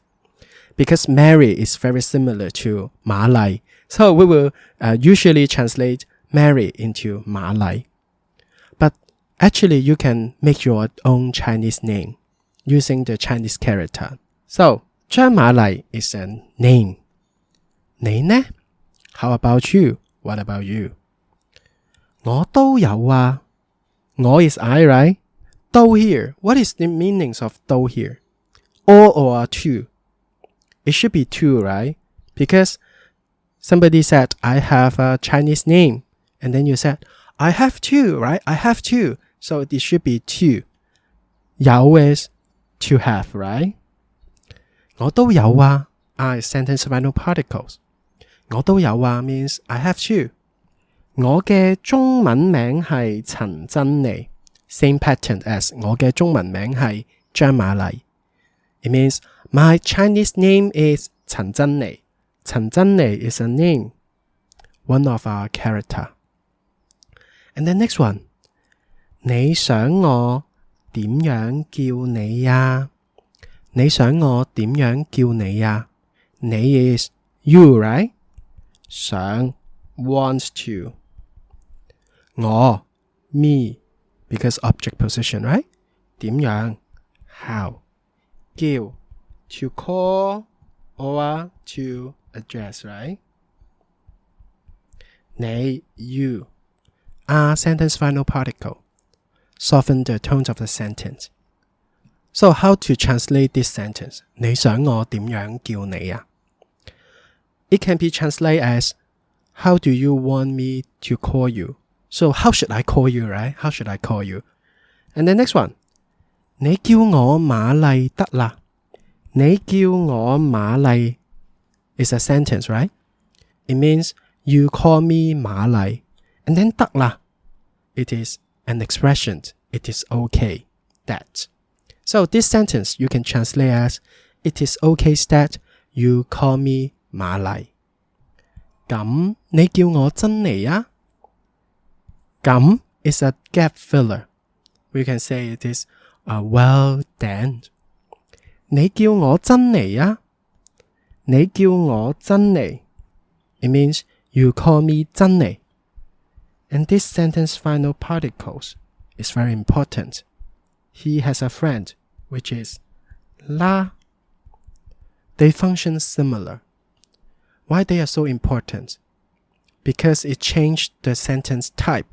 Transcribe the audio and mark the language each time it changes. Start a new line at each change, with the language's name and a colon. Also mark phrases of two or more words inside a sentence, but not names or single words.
English: Because Mary is very similar to 瑪麗, so we will usually translate Mary into 瑪麗. But actually you can make your own Chinese name using the Chinese character. So 張瑪麗 is a name.
Cantonese: 你呢?
English: How about you? What about you?
Cantonese: 我都有啊。
English: 我 is I, right? 都 here. What is the meanings of 都 here? All or two? It should be two, right? Because somebody said, I have a Chinese name. And then you said, I have two, right? I have two. So it should be two. 有 is to have, right?
Cantonese: 我都有啊
English: is sentence final particles.
Cantonese: 我都有啊
English: means I have two.
Cantonese: 我嘅中文名係陳珍妮
English: Same pattern as
Cantonese: 我嘅中文名係張瑪麗
English: It means my Chinese name is 陳珍妮 陳珍妮 is a name, one of our character. And the next one
Cantonese: 你想我點樣叫你呀？你想我點樣叫你呀？
English: 你 is you, right? 想 wants to. 我 me because object position, right? 點樣 how. 叫 to call or to address, right? 你 you are sentence final particle. Soften the tones of the sentence. So how to translate this sentence?
Cantonese: 你想我點樣叫你呀？
English: It can be translated as how do you want me to call you? So how should I call you, right? How should I call you? And the next one.
Cantonese: 你叫我瑪麗得啦。你叫我瑪麗
English: is a sentence, right? It means you call me 瑪麗. And then
Cantonese: 得啦
English: it is an expression. It is okay. That. So this sentence you can translate as it is okay that you call me 瑪麗。
Cantonese: 咁你叫我珍妮啊？
English: 咁 is a gap filler. We can say it is well then.
Cantonese: 你叫我珍妮啊？你叫我珍妮
English: It means you call me 珍妮。And this sentence final particles is very important. He has a friend, which is 啦。They function similar. Why they are so important? Because it changed the sentence type.